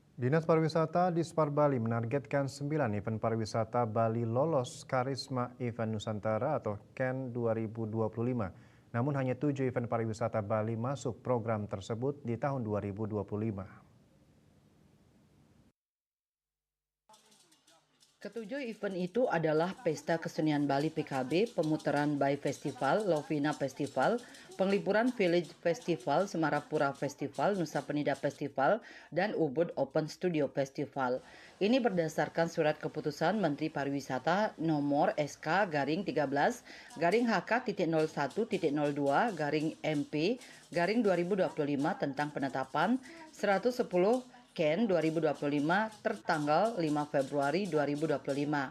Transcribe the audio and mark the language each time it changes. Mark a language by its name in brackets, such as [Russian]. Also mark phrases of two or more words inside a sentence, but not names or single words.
[Indonesian] Dinas Pariwisata Dispar Bali menargetkan 9 event pariwisata Bali lolos Karisma Event Nusantara atau KEN 2025. Namun hanya 7 event pariwisata Bali masuk program tersebut di tahun 2025. Ketujuh event itu adalah Pesta Kesenian Bali PKB, Pemutaran Bay Festival, Lovina Festival, Penglipuran Village Festival, Semarapura Festival, Nusa Penida Festival, dan Ubud Open Studio Festival. Ini berdasarkan surat keputusan Menteri Pariwisata nomor SK garing 13 garing HK.01.02 garing MP garing 2025 tentang penetapan 110 KEN 2025 tertanggal 5 Februari 2025.